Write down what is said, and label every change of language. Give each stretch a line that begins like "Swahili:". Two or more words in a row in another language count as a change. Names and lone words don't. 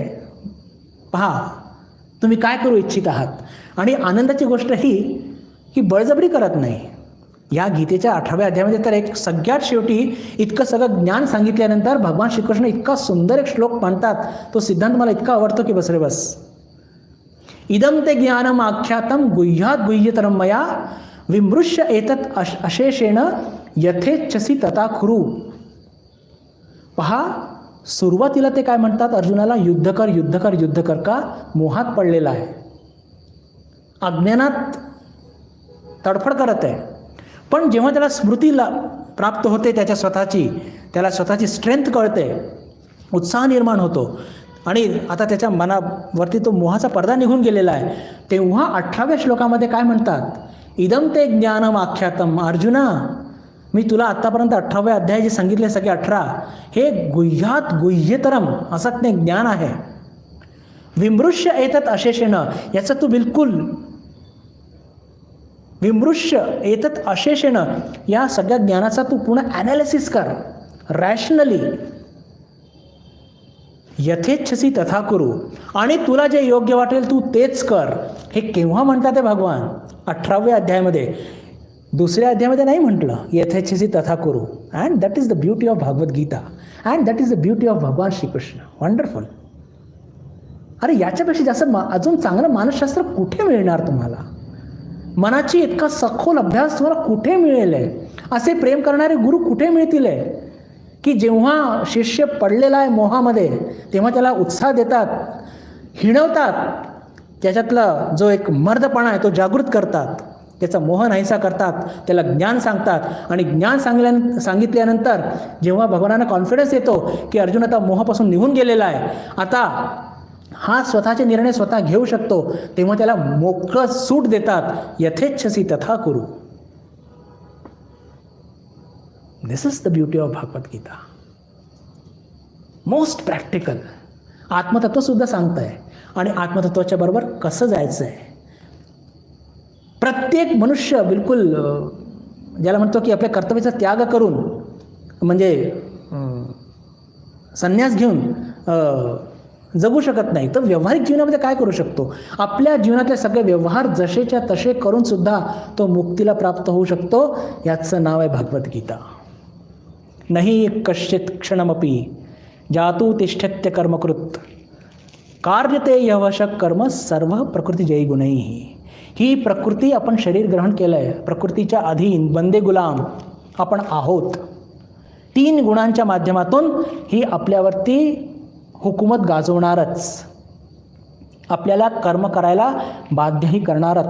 Marathi: पहा, तुम्ही काय करू इच्छित आहात. आणि आनंदाची गोष्ट ही की बळजबरी करत नाही. या गीतेच्या 18व्या अध्यायामध्ये तर एक सगळ्यात शेवटी इतकं सगळं ज्ञान सांगितल्यानंतर भगवान श्रीकृष्ण इतका सुंदर एक श्लोक मांडतात. तो सिद्धांत मला इतका आवडतो की बस रे बस.
Sanskrit: इदम ते ज्ञानम आख्यातम गुह्यात गुह्यतरम मया विमृश्य एतत् अशेषेण यथेच्छसी तथा कुरु.
Marathi: पहा, सुरुवातीला ते काय म्हणतात अर्जुनाला, युद्ध कर युद्ध कर युद्ध कर. का? मोहात पडलेला आहे, अज्ञानात तडफड करत आहे. पण जेव्हा त्याला स्मृतीला प्राप्त होते त्याला स्वतःची स्ट्रेंथ कळते, उत्साह निर्माण होतो आणि आता त्याच्या मनावरती तो मोहाचा पडदा निघून गेलेला आहे, तेव्हा 18व्या श्लोकामध्ये काय म्हणतात,
Sanskrit: इदम ते ज्ञानम आख्यातम.
Marathi: अर्जुना, मी तुला आत्तापर्यंत 18व्या अध्याय जे सांगितले सगळे 18, हे
Sanskrit: गुह्यात गुह्यतरम
Marathi: असं ते ज्ञान आहे.
Sanskrit: विमृश्य एतत् अशेषेण,
Marathi: याचं तू बिलकुल
Sanskrit: विमृश्य एतत् अशेषेण,
Marathi: या सगळ्या ज्ञानाचा तू पूर्ण ॲनालिसिस कर रॅशनली.
Sanskrit: यथेच्छसी तथा कुरु,
Marathi: आणि तुला जे योग्य वाटेल तू तेच कर. हे केव्हा म्हणतात ते भगवान? 18व्या अध्यायामध्ये. दुसऱ्या अध्यायामध्ये नाही म्हटलं
Sanskrit: यथेच्छसी तथा कुरु.
English: and that is the beauty of Bhagavad Gita and that is the beauty of Bhagwan Shri Krishna. Wonderful.
Marathi: अरे याच्यापेक्षा जास्त अजून चांगलं मानसशास्त्र कुठे मिळणार तुम्हाला? मनाची इतका सखोल अभ्यास तुम्हाला कुठे मिळेल? असे प्रेम करणारे गुरु कुठे मिळतील की जेव्हा शिष्य पडलेला आहे मोहामध्ये तेव्हा त्याला उत्साह देतात, हिणवतात, त्याच्यातला जो एक मर्दपणा आहे तो जागृत करतात, त्याचा मोह नाहीसा करतात, त्याला ज्ञान सांगतात. आणि ज्ञान सांगितल्यानंतर जेव्हा भगवानांना कॉन्फिडन्स येतो की अर्जुन आता मोहापासून निघून गेलेला आहे, आता हा स्वतःचे निर्णय स्वतः घेऊ शकतो, तेव्हा त्याला मोकळं सूट देतात.
Sanskrit: यथेच्छसी तथा कुरु.
English: This is the beauty of Bhagavad Gita. Most practical.
Marathi: आत्मतत्वसुद्धा सांगत आहे आणि आत्मतत्वाच्या बरोबर कसं जायचं आहे. प्रत्येक मनुष्य बिलकुल ज्याला म्हणतो की आपल्या कर्तव्याचा त्याग करून, म्हणजे संन्यास घेऊन जगू शकत नाही, तर व्यावहारिक जीवनामध्ये काय करू शकतो? आपल्या जीवनातले सगळे व्यवहार जसेच्या तसे करून सुद्धा तो मुक्तीला प्राप्त होऊ शकतो. याचं नाव आहे भागवत गीता.
Sanskrit: नाही कश्चित क्षणमपि जातु तिष्ठत्य कर्मकृत कार्यते यवशक कर्म सर्व प्रकृती जयी गुणैः.
Marathi: ही प्रकृती आपण शरीर ग्रहण केलं आहे, प्रकृतीच्या अधीन बंदे गुलाम आपण आहोत. 3 गुणांच्या माध्यमातून ही आपल्यावरती हुकूमत गाजवणारच, आपल्याला कर्म करायला बाध्यही करणारच.